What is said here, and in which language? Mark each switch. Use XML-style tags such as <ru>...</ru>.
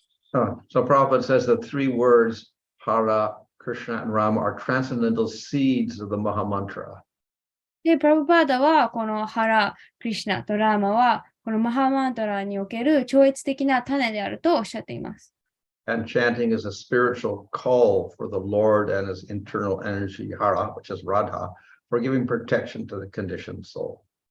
<en>So Prabhupada says that 3 words, Hara, Krishna, and Rama, are transcendental seeds of the Maha Mantra.</en> <ja>で、プラブパーダは、このハラ、クリシナとラーマは、このマハマントラにおける超越的な種であるとおっしゃっています。</ja> <en>And chanting is a spiritual call for the Lord and his internal energy, Hara, which is Radha, for giving protection to the conditioned soul.</en>